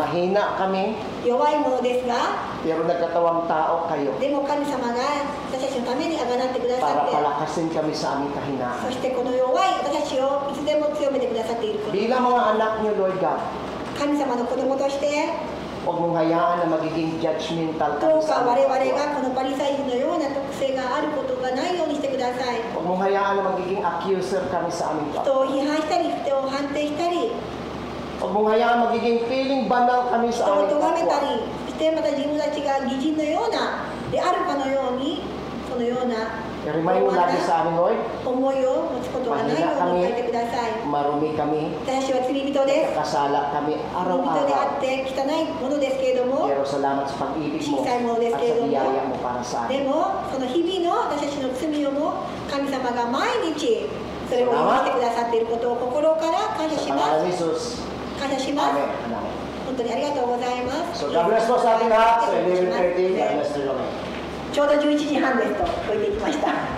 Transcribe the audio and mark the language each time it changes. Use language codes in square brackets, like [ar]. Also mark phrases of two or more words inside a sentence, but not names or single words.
[tl] Mahina kami, [ja] 弱いものですが、 [tl] pero nagkatawang tao kayo [ja] でも神様が私たちのためにあがなってくださ [tl] para [ja] って、 [tl] palakasin kami sa aming [ja] そ [tl] kahinaan. [ja] してこの弱い私たちをいつでも強めてくださっていること、 [tl] Bilang mga anak nyo, [en] Lord God, [ja] 神様の子供として [tl] huwag mong hayaan na magiging judgmental [ja] ど [tl] kami [ja] うか [tl] sa [ja] 我 [tl] aming [ja] 々 [tl] kapwa. [ja] がこのパリサイ人のような特性があることがないようにしてください。 [tl] Huwag mong hayaan na magiging accuser kami sa aming [ja] 人 [tl] kapwa. [ja] を批判したり、人を判定したり、 [tl] Huwag mong hayaan magiging feeling banal kami [ja] 人 [tl] sa [ja] を [tl] aming [ja] 咎めた [tl] kapwa. [ja] り、そしてまた自分たちが義人のようなであるかのように、そのような [tl] I-remind mo lagi sa amin, Lord, [ja] 思いを持つことがないように書いてください。 [tl] marumi kami, [ja] 私は罪人です。 [tl] kasala kami [ja] 罪人であ [tl] araw-araw. [ja] って汚いものですけれども、 [tl] Pero salamat sa pag-ibig mo Sisay mo, at sa Deus, biyaya mo para sa [ja] で [tl] amin. [ja] もその日々の私たちの罪をも神様が毎日それを許してくださっていることを心から感謝し [tl] Sa [ja] ま [tl] pangalan [ja] す。 [tl] ni Jesus. [ja] 感謝します。 [en] Amen. Amen. [ja] 本当にありがとうございます。 [tl] So [en] God bless [tl] po sa ating lahat. [en] So 11:30, God [ja] ね [en] bless you. [ja] ちょうど11時半ですと置いていきました。